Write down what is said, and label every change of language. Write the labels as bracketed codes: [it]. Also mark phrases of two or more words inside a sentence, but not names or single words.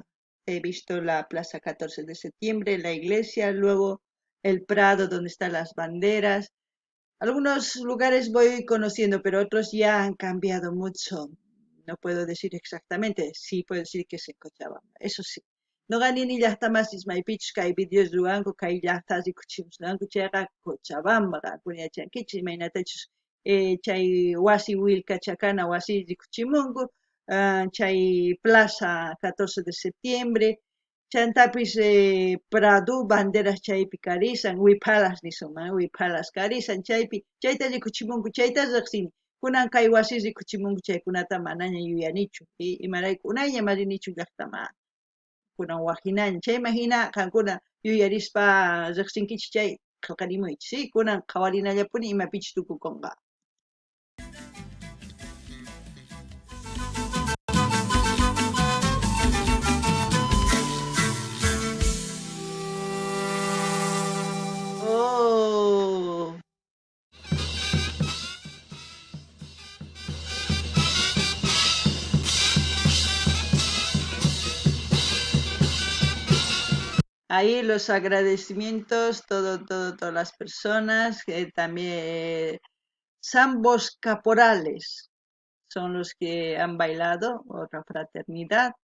[es] He visto la Plaza 14 de Septiembre, la iglesia, luego el Prado donde están las banderas. Algunos lugares voy conociendo, pero otros ya han cambiado mucho. No puedo decir exactamente, sí puedo decir que es en Cochabamba, eso sí. [qu] No ganini llaqtamas ismaypichus kay videos ruwanku kay llaqtasi kuchimusqanku chayqa Cochabamba kunyachankichis imaynatachus chay wasi willkachakana wasiri kuchimunku chay Plaza 14 de Septiembre chantapis Prado banderas chaypi karisan wipalas nisunman wipalas karisan chaypi chayta rikuchimunku chayta riqsini kunan kay wasi rikuchimunku chaykunata manaña yuyanichu imarayku unayña marinichu llaqtama kunan waqhinaña chayman hina qankuna yuyarispa riqsinkichis chay qillqarimuychis kunan qhawarinallapuni imapichus tukukunqa. Oh. [es] Ahí los agradecimientos, todas las personas, también Zambos Caporales son los que han bailado, otra fraternidad.